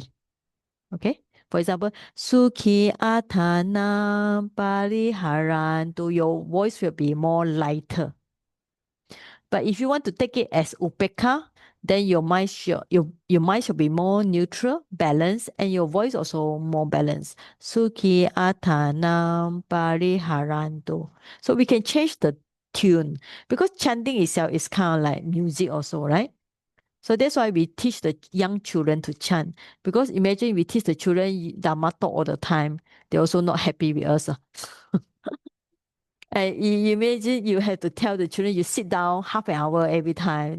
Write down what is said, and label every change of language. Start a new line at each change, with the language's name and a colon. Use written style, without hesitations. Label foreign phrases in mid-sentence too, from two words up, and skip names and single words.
English: Okay, for example,
Pali: Sukhi Atanam Pariharantu,
English: your voice will be more lighter. But if you want to take it as upekha, then your mind should be more neutral, balanced, and your voice also more balanced.
Pali: Sukhi atanam pariharanto.
English: So we can change the tune because chanting itself is kind of like music also, right? So that's why we teach the young children to chant. Because imagine we teach the children Dhamma talk all the time, they're also not happy with us. And you imagine you have to tell the children you sit down half an hour every time.